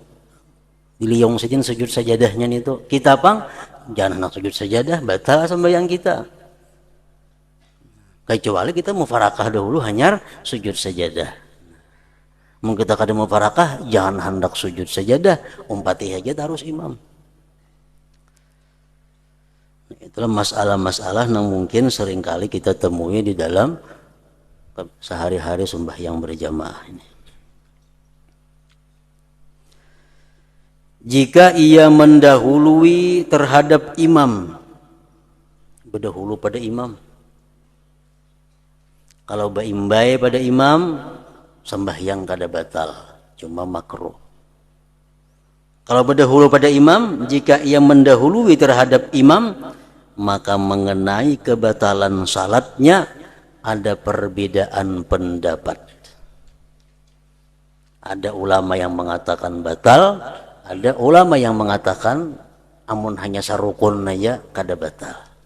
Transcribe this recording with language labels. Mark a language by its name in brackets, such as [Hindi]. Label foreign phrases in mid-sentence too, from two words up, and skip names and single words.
[Banjar] Diliong sidin sujud sajadahnya itu. Kita pang jangan nak sujud sajadah, batal sembahyang kita. Kecuali kita mufarakah dahulu hanyar sujud sajadah. Mungkin kita kada mufarakah, jangan hendak sujud sajadah, Fatihah aja terus imam. [Indonesian] Itulah masalah-masalah yang mungkin seringkali kita temui di dalam sehari-hari sembahyang berjamaah ini. Jika ia mendahului terhadap imam, berdahulu pada imam. [Banjar] Kalau baimbai pada imam, sembahyang kada batal, cuma makruh. [Indonesian] Kalau berdahulu pada imam, jika ia mendahului terhadap imam, maka mengenai kebatalan salatnya ada perbedaan pendapat. Ada ulama yang mengatakan batal, ada ulama yang mengatakan [Banjar] amun hanya sarukun aja kada batal.